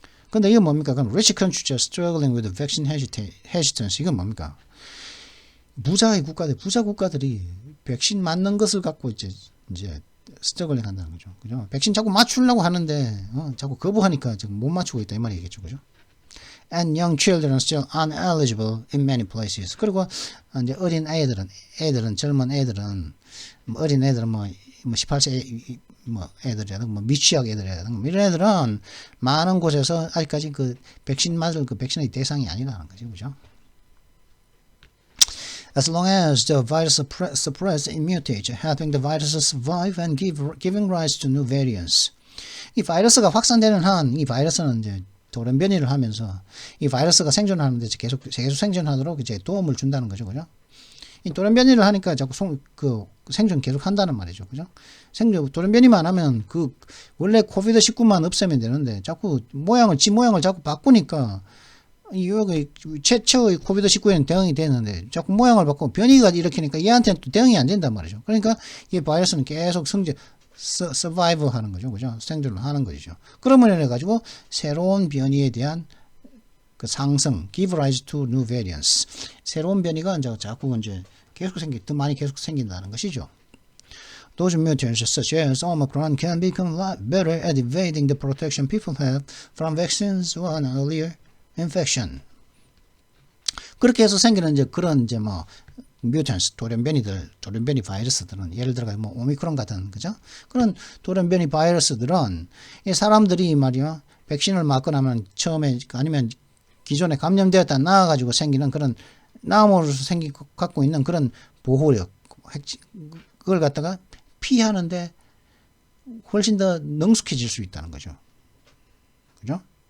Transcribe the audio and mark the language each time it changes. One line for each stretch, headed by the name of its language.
Korean: 근데 이게 뭡니까? 그럼
English: rich countries struggling with vaccine hesitancy.
Korean: 이건 뭡니까? 부자 국가들이 백신 맞는 것을 갖고 이제 스트러글링 한다는 거죠. 그죠? 백신 자꾸 맞추려고 하는데, 자꾸 거부하니까 지금 못 맞추고 있다. 이 말이겠죠. 그죠?
English: And young children are still uneligible in many places.
Korean: 그리고 이제 젊은 애들은, 어린 애들은 뭐 18세 애들이라든가 미취학 애들이라든가 이런 애들은 많은 곳에서 아직까지 그 백신 맞을 그 백신의 대상이 아니라는 거죠. 그죠?
English: As long as the virus suppresses and mutates, helping the virus survive and giving rise to new variants.
Korean: 이 바이러스가 확산되는 한, 이 바이러스는 이제 돌연변이를 하면서 이 바이러스가 생존하는데 계속 생존하도록 이제 도움을 준다는 거죠, 그죠? 이 돌연변이를 하니까 자꾸 생존 계속 한다는 말이죠, 그죠? 돌연변이만 하면 원래 코비드 19만 없애면 되는데 자꾸 지 모양을 자꾸 바꾸니까 여기 최초의 코비드 19에는 대응이 되는데 자꾸 모양을 바꾸고 변이가 일으키니까 얘한테는 또 대응이 안 된단 말이죠. 그러니까 이 바이러스는 계속 survive 하는 거죠. 그죠? 생존을 하는 거죠. 그러면 인해 가지고 새로운 변이에 대한 그 상승,
English: give rise to new variants.
Korean: 새로운 변이가 이제 자꾸 더 많이 계속 생긴다는 것이죠.
English: Those mutations such as Omicron can become better at evading the protection people have from vaccines or an earlier infection.
Korean: 그렇게 해서 생기는 그런 뮤턴스, 돌연변이 바이러스들은 예를 들어 오미크론 같은 그죠? 그런 돌연변이 바이러스들은 이 사람들이 말이야 백신을 맞고 나면 처음에 아니면 기존에 감염되었다 나와가지고 생기는 그런 나음으로서 갖고 있는 그런 보호력 그걸 갖다가 피하는데 훨씬 더 능숙해질 수 있다는 거죠. 그죠?